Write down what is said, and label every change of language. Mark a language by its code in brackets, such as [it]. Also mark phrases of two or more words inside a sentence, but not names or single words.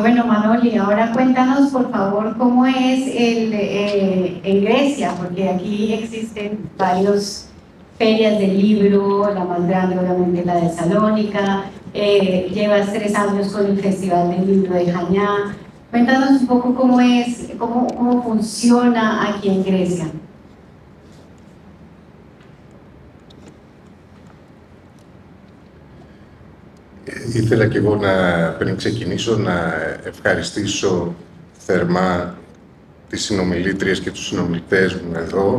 [es] Bueno, Manoli, ahora cuéntanos, por favor, cómo es en Grecia, porque aquí existen varias ferias del libro, la más grande obviamente la de Salónica, llevas 3 años con el Festival del Libro de Jañá. Cuéntanos un poco cómo funciona aquí en Grecia. [el] Ήθελα και εγώ πριν ξεκινήσω να ευχαριστήσω θερμά τις συνομιλήτριες και τους συνομιλητές μου εδώ.